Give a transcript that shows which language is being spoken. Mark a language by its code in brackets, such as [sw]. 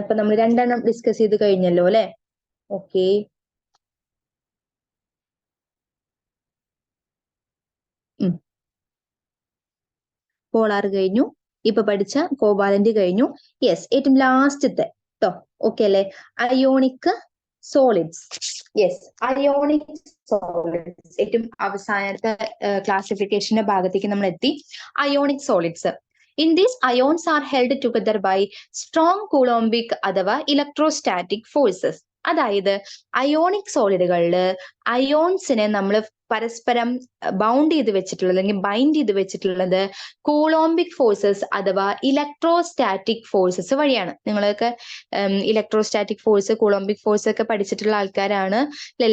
[ml] ഇപ്പൊ നമ്മൾ 2 ഡിസ്കസ് ചെയ്ത് കഴിഞ്ഞല്ലോ അല്ലെ? ഓക്കെ, പോളാർ കഴിഞ്ഞു, ഇപ്പൊ പഠിച്ച കോവാലന്റ് കഴിഞ്ഞു. യെസ്, ഏറ്റവും ലാസ്റ്റത്തെ കേട്ടോ. ഓക്കെ അല്ലെ? Ionic solids. Yes, ionic solids ഏറ്റവും അവസാനത്തെ ക്ലാസിഫിക്കേഷന്റെ ഭാഗത്തേക്ക് നമ്മൾ എത്തി. Ionic solids. [en] In these, ions are held together by strong coulombic [ml] അഥവാ ഇലക്ട്രോസ്റ്റാറ്റിക് ഫോഴ്സസ്. അതായത് അയോണിക് സോളിഡുകളില് അയോൺസിനെ നമ്മൾ പരസ്പരം ബൗണ്ട് ചെയ്ത് വെച്ചിട്ടുള്ളത് അല്ലെങ്കിൽ ബൈൻഡ് ചെയ്ത് വെച്ചിട്ടുള്ളത് കൂളോംബിക് ഫോഴ്സസ് അഥവാ ഇലക്ട്രോസ്റ്റാറ്റിക് ഫോഴ്സസ് വഴിയാണ്. നിങ്ങളൊക്കെ ഇലക്ട്രോസ്റ്റാറ്റിക് ഫോഴ്സ്, കൂളോംബിക് ഫോഴ്സ് ഒക്കെ പഠിച്ചിട്ടുള്ള ആൾക്കാരാണ് അല്ലെ?